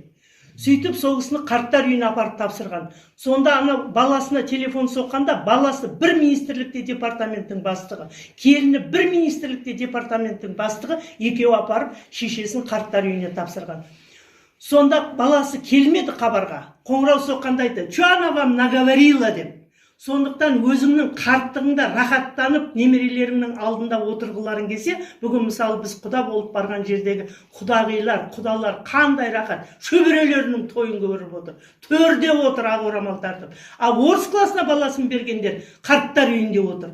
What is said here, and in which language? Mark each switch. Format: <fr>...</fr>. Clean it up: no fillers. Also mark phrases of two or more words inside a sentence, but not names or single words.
<kk>Сөйтіп сол кісіні қарттар үйіне апарып тапсырған. Сонда ана баласына телефон соққанда, баласы бір министрлікте департаменттің бастығы, келіні бір министрлікте департаменттің бастығы, екеуі апарып шешесін қарттар үйіне тапсырған. Сонда баласы келмеді хабарға. Қоңырау соққанда айтты:</kk> <ru>"Чё она вам наговорила" деп.</ru> <kk>Сондықтан өзіңнің қарттығыңда рахаттанып, немерелеріңнің алдында отырғыларың келсе, бүгін мысалы біз құда болып барған жердегі құдағилар, құдалар қандай рахат, шөберелерінің тойын көріп отыр, төрде отыр ақ орамал тартып. Ал орыс классына баласын бергендер қарттар үйінде отыр.</kk>